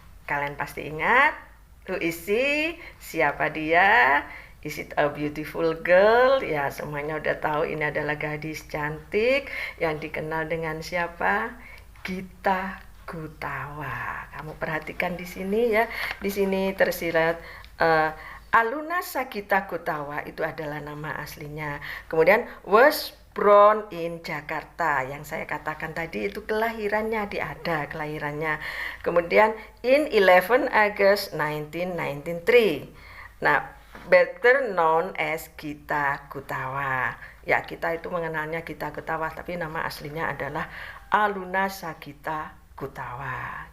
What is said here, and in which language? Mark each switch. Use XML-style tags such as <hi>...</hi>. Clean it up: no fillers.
<id>Kalian pasti ingat,</id> <en>who is she?</en> <id>Siapa dia?</id> <en>Is it a beautiful girl?</en> <id>Ya, semuanya udah tahu ini adalah gadis cantik yang dikenal dengan siapa? Gita Gutawa. Kamu perhatikan di sini ya. Di sini tersirat Aluna Sagita Gutawa itu adalah nama aslinya. Kemudian</id> <en>was born in Jakarta,</en> <id>yang saya katakan tadi itu kelahirannya, ada kelahirannya. Kemudian</id> <en>in 11 August 1993.</en> <id>Nah,</id> <en>better known as Gita Gutawa.</en> <id>Ya, kita itu mengenalnya Gita Gutawa, tapi nama aslinya adalah Aluna Sagita Gutawa.</id>